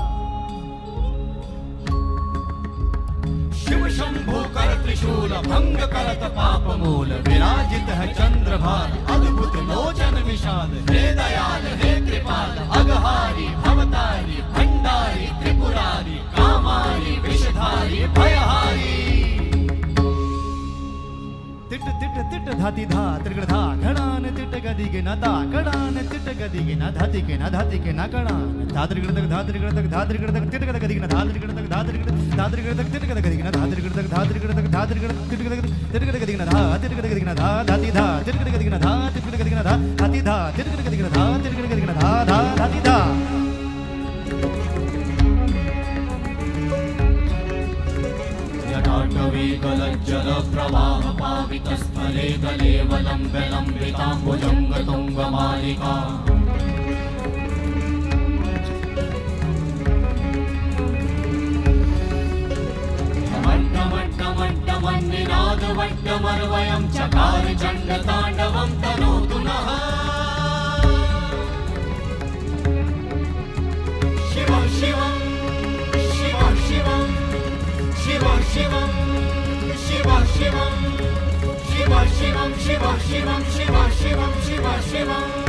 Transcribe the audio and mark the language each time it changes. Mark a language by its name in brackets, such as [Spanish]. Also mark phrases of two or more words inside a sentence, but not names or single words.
[Hindi] शिव शंभु कर त्रिशूल भंग करत पाप मूल विराजित है चंद्रभान अद्भुत लोचन विशाल हे दयाल हे कृपाल अघहारी भवतारी भंडारी त्रिपुरारी कामारी विषधारी भयहारी तिट तिट तिट धाती धा त्रिगड़ धा घड़ान तिट गदिगे न ता कड़ान तिट गदिगे न धातिके न धातिके न कड़ान धात्रिगड़ तक धात्रिगड़ तक धात्रिगड़ तक तिट गद गदिगे न धात्रिगड़ तक धात्रिगड़ तक तिट गद गदिगे न धात्रिगड़ तक धात्रिगड़ तक धात्रिगड़ तिट गद तिट गद गदिगे न धा तिट गद गदिगे न धा धाती धा तिट गद गदिगे न धा तिट गद गदिगे न धा धाती धा तिट गद गदिगे न धा तिट गद गदिगे न धा धा धाती धा [Sanskrit] जटाटवी गलज्जल प्रवाह पावितस्थले गले वलम्ब्य लम्बिताम्बुजङ्ग तुङ्गमालिका मट्टमट्टमट्टमन्निनादवट्टमर्वयं चकार चण्डताण्डवं तनोतु नः शिव शिवं शिव शिवं शिव शिवं शिव शिवं शिव शिवं शिव शिवं शिव शिवं शिव शिवं